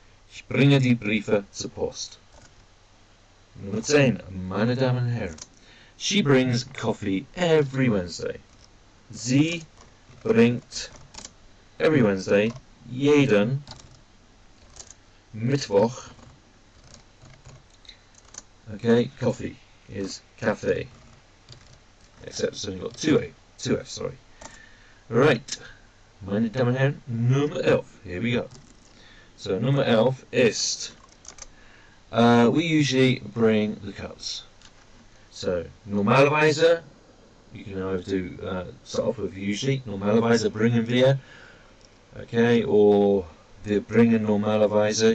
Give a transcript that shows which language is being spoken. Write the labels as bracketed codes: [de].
[de] Ich bringe die Briefe zur Post. Nummer 10. Meine Damen und Herren. [en] She brings coffee every Wednesday. [de] Sie bringt [en] every Wednesday, [de] jeden Mittwoch. [en] Okay, coffee is cafe. Except it's only got two F, sorry. [de] Right, meine Damen und Herren, Nummer 11. [en] Here we go. So [de] Nummer 11 ist, [en] we usually bring the cups. So Normalerweise, you can either do start off with usually. [de] Normalerweise bringen wir. [en] Okay, or [de] wir bringen Normalerweise.